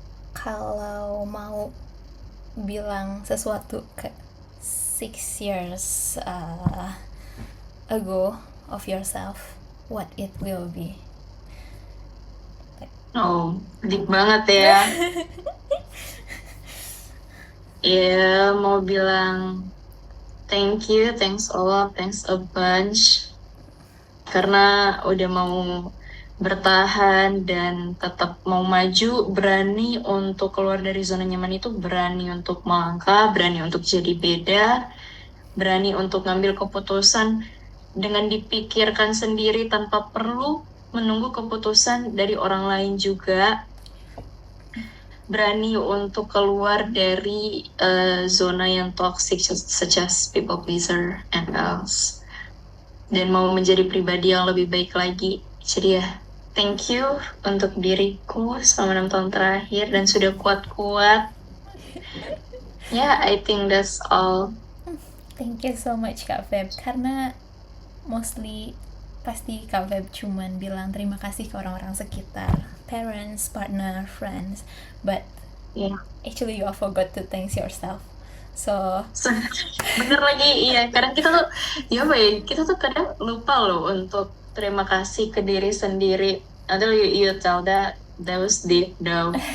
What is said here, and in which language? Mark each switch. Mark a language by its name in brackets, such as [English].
[Indonesian] kalau mau bilang sesuatu ke [English] 6 years ago of yourself, what it will be? [Indonesian] Oh, deep banget ya. Ya, mau bilang [English] thank you, thanks a lot, thanks a bunch. [Indonesian] Karena udah mau bertahan dan tetap mau maju, berani untuk keluar dari zona nyaman itu, berani untuk melangkah, berani untuk jadi beda, berani untuk ngambil keputusan dengan dipikirkan sendiri tanpa perlu menunggu keputusan dari orang lain juga. Berani untuk keluar dari zona yang toxic [English] such as people pleaser and else. [Indonesian] Dan mau menjadi pribadi yang lebih baik lagi. Jadi ya, thank you untuk diriku selama 6 tahun terakhir dan sudah kuat-kuat. [English] Yeah, I think that's all. Thank you so much Kak Feb, karena mostly [Indonesian] pasti Kak Feb cuman bilang terima kasih ke orang-orang sekitar, [English] parents, partner, friends, but [Indonesian] Iya. [English] actually you all forgot to thank yourself. So [Indonesian] Bener lagi, iya. Kadang kita tuh, ya apa ya, kita tuh kadang lupa loh untuk terima kasih ke diri sendiri. [English] Until you tell that was deep though.